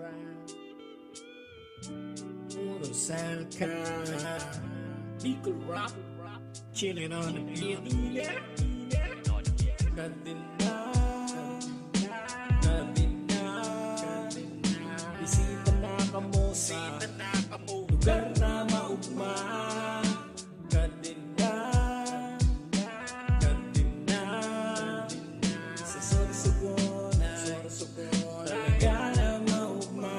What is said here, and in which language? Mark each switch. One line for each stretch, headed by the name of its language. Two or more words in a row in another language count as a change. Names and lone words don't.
English: Puro selka, Bicol Rap, chilling on the beat.
Bikol: Kadina, kadina, bisita na kamo sa lugar na maugma. Kadina, kadina, sa Sorsogon, talaga na maugma.